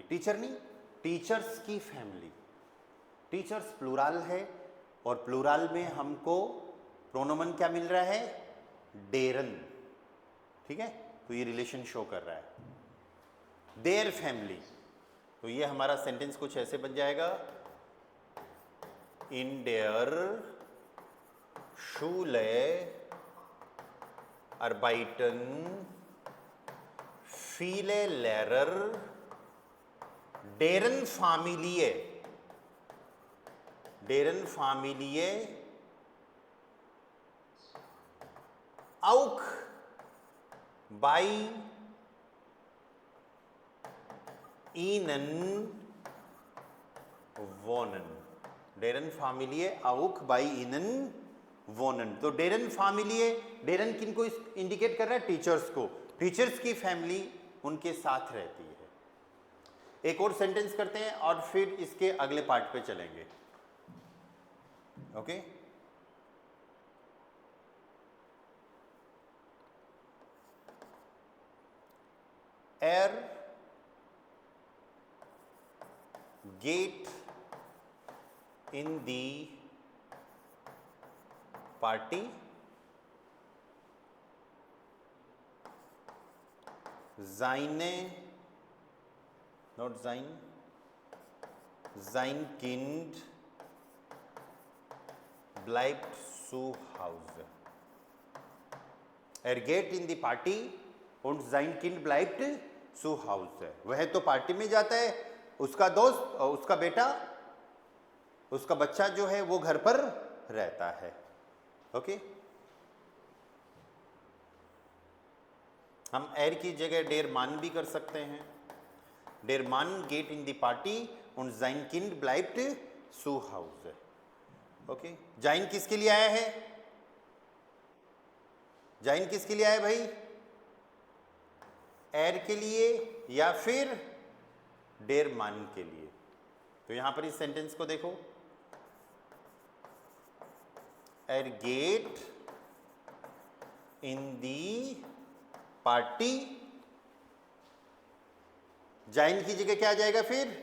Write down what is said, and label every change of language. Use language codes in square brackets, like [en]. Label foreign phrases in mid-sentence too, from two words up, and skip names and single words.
[hi] टीचर नहीं, टीचर्स की फैमिली। टीचर्स प्लूरल है और प्लूरल में हमको प्रोनोमन क्या मिल रहा है? डेरन। ठीक है, तो ये रिलेशन शो कर रहा है, [en] their family. [hi] तो ये हमारा सेंटेंस कुछ ऐसे बन जाएगा, [de] in der Schule arbeiten viele Lehrer deren Familie auch bei ihnen wohnen. deren Familie auch bei ihnen wohnen. [hi] तो डेरन फैमिली, डेरन किन को इंडिकेट कर रहा है? टीचर्स को। टीचर्स की फैमिली उनके साथ रहती है। एक और सेंटेंस करते हैं और फिर इसके अगले पार्ट पे चलेंगे। [de] ओके, er geht in die पार्टी seine, not sein Kind bleibt zu Hause. Er geht in die Party und sein Kind bleibt zu Hause. [hi] वह तो पार्टी में जाता है, उसका दोस्त और उसका बेटा, उसका बच्चा जो है वो घर पर रहता है। ओके, हम एर की जगह [de] der Mann [hi] भी कर सकते हैं। [de] der Mann geht in die Party und sein Kind bleibt zu Hause. [hi] ओके, जाइन किसके लिए आया है? जाइन किसके लिए आया भाई? एर के लिए या फिर [de] der Mann [hi] के लिए? तो यहां पर इस सेंटेंस को देखो, [de] er geht in die Party, [hi] जाइन की जगह क्या आ जाएगा फिर?